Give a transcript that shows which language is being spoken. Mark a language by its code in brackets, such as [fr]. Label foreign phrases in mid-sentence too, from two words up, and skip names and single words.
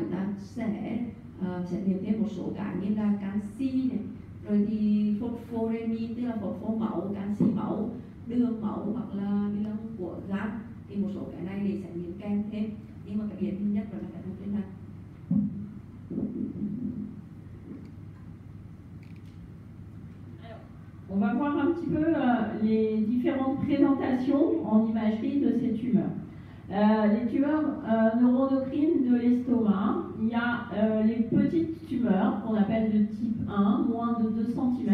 [vi] sẽ xét nghiệm thêm một số cái như là canxi này, rồi thì phosphoremin tức là phosphor máu, canxi máu, đường máu hoặc là ni lông của gan, thì một số cái này để xét nghiệm kèm thêm, nhưng mà cái điển hình nhất là cái trên này. [fr] On va voir un petit peu les différentes présentations en imagerie de ces tumeurs. Les tumeurs neuroendocrines de l'estomac, il y a les petites tumeurs qu'on appelle de type 1, moins de 2 cm.